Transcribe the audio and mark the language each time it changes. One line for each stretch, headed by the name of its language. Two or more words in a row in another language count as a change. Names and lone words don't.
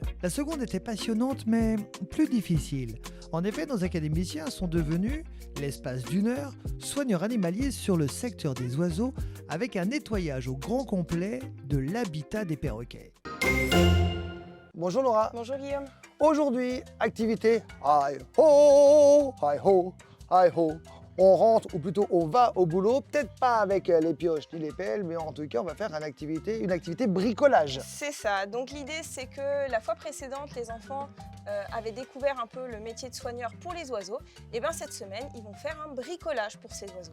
French: La seconde était passionnante mais plus difficile. En effet, nos académiciens sont devenus, l'espace d'1 heure, soigneurs animaliers sur le secteur des oiseaux avec un nettoyage au grand complet de l'habitat des perroquets. Bonjour Laura. Bonjour Guillaume. Aujourd'hui, activité hi ho, hi ho, hi ho. On rentre, ou plutôt on va au boulot, peut-être pas avec les pioches ni les pelles, mais en tout cas on va faire une activité bricolage. C'est ça, donc l'idée c'est que la fois précédente, les enfants avaient découvert un peu le métier de soigneur pour les oiseaux. Et bien cette semaine, ils vont faire un bricolage pour ces oiseaux.